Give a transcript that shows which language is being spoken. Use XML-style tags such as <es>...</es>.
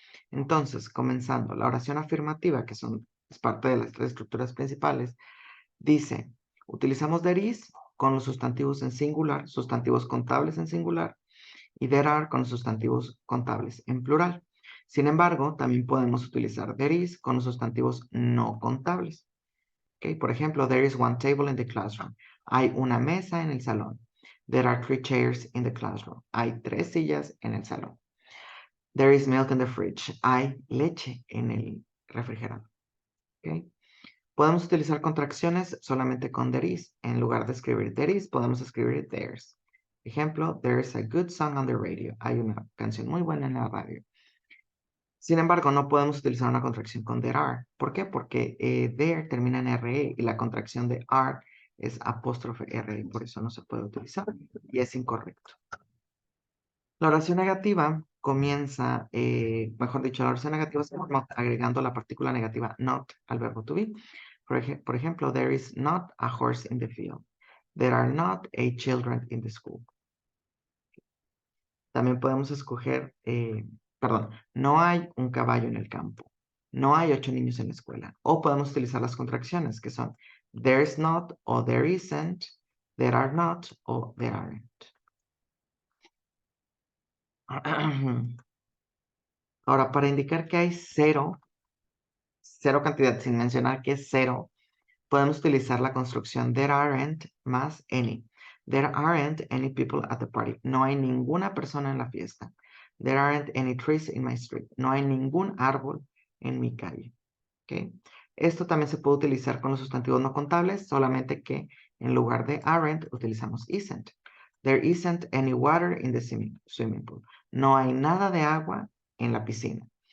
<es>Entonces, comenzando, la oración afirmativa, que es parte de las 3 estructuras principales, dice, utilizamos there is con los sustantivos en singular, sustantivos contables en singular, y there are con los sustantivos contables en plural. Sin embargo, también podemos utilizar there is con los sustantivos no contables. Okay, por ejemplo,</es> <en>there is one table in the classroom.</en> <es>Hay una mesa en el salón.</es> <en>There are 3 chairs in the classroom.</en> <es>Hay 3 sillas en el salón.</es> <en>There is milk in the fridge.</en> <es>Hay leche en el refrigerador. Okay. Podemos utilizar contracciones solamente con there is. En lugar de escribir there is, podemos escribir there's. Ejemplo,</es> <en>there's a good song on the radio.</en> <es>Hay una canción muy buena en la radio. Sin embargo, no podemos utilizar una contracción con there are. ¿Por qué? Porque there termina en re y la contracción de are es apóstrofe re, por eso no se puede utilizar y es incorrecto. La oración negativa comienza, mejor dicho, la oración negativa se forma agregando la partícula negativa not al verbo to be. Por ejemplo,</es> <en>there is not a horse in the field. There are not 8 children in the school.</en> <es>También podemos escoger, perdón, no hay un caballo en el campo. No hay 8 niños en la escuela. O podemos utilizar las contracciones que son there's not o there isn't, there are not o there aren't. Ahora, para indicar que hay cero cantidad, sin mencionar que es cero, podemos utilizar la construcción there aren't más any.</es> <en>There aren't any people at the party.</en> <es>No hay ninguna persona en la fiesta.</es> <en>There aren't any trees in my street.</en> <es>No hay ningún árbol en mi calle. ¿Okay? Esto también se puede utilizar con los sustantivos no contables, solamente que en lugar de aren't utilizamos isn't.</es> <en>There isn't any water in the swimming pool.</en> <es>No hay nada de agua en la piscina.</es>